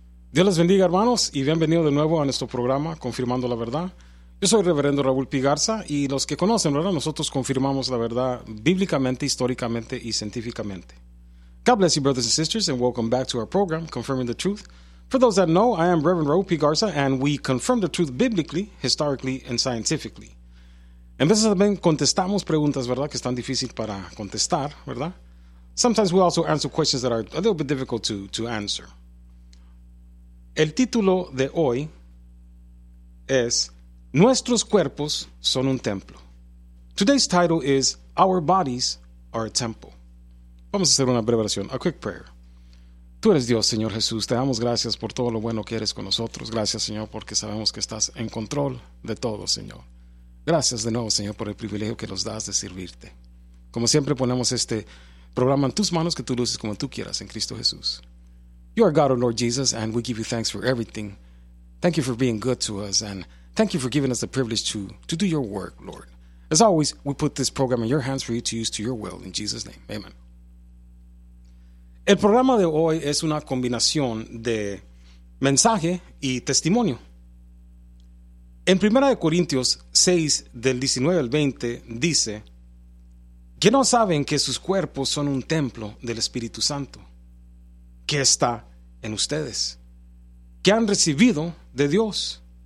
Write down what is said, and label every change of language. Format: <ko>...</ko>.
<es>Dios les bendiga, hermanos, y bienvenido de nuevo a nuestro programa Confirmando la Verdad. Yo soy el reverendo Raúl P. Garza, y los que conocen, ¿verdad?, nosotros confirmamos la verdad bíblicamente, históricamente y científicamente.</es> <en>God bless you, brothers and sisters, and welcome back to our program, Confirming the Truth. For those that know, I am Reverend Raúl P. Garza, and we confirm the truth biblically, historically, and scientifically.</en> <es>En veces también contestamos preguntas, ¿verdad?, que están difíciles para contestar, ¿verdad?</es> <en>Sometimes we also answer questions that are a little bit difficult to answer.</en> <es>El título de hoy es Nuestros cuerpos son un templo.</es> <en>Today's title is Our Bodies Are a Temple.</en> <es>Vamos a hacer una breve oración,</es> <en>a quick prayer.</en> <es>Tú eres Dios, Señor Jesús. Te damos gracias por todo lo bueno que eres con nosotros. Gracias, Señor, porque sabemos que estás en control de todo, Señor. Gracias de nuevo, Señor, por el privilegio que nos das de servirte. Como siempre, ponemos este programa en tus manos, que tú luces como tú quieras, en Cristo Jesús.</es> <en>You are God, O Lord Jesus, and we give you thanks for everything. Thank you for being good to us, and thank you for giving us the privilege to do your work, Lord. As always, we put this program in your hands for you to use to your will. In Jesus' name, amen.</en> <es>El programa de hoy es una combinación de mensaje y testimonio. En 1 Corintios 6, del 19 al 20, dice, que no saben que sus cuerpos son un templo del Espíritu Santo, que está en ustedes, que han recibido de Dios.</es>